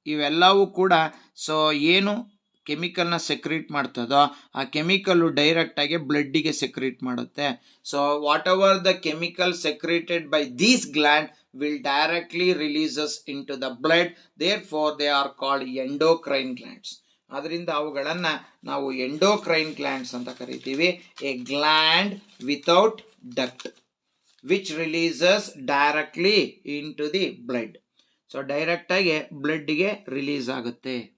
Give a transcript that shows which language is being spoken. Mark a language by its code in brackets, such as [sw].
[kn] ಇವೆಲ್ಲವೂ ಕೂಡ ಸೊ ಏನು ಕೆಮಿಕಲ್ನ ಸೆಕ್ರೇಟ್ ಮಾಡ್ತದೋ ಆ ಕೆಮಿಕಲ್ಲು ಡೈರೆಕ್ಟಾಗಿ ಬ್ಲಡ್ಡಿಗೆ ಸೆಕ್ರೇಟ್ ಮಾಡುತ್ತೆ. [en] So whatever the chemical secreted by these gland will directly releases into the blood, therefore they are called endocrine glands. [kn] ಅದರಿಂದ ಅವುಗಳನ್ನು ನಾವು ಎಂಡೋಕ್ರೈನ್ ಗ್ಲ್ಯಾಂಡ್ಸ್ ಅಂತ ಕರಿತೀವಿ. [en] A gland without duct which releases directly into the blood. [kn] So ಡೈರೆಕ್ಟಾಗಿ ಬ್ಲಡ್ಗೆ release ಆಗುತ್ತೆ.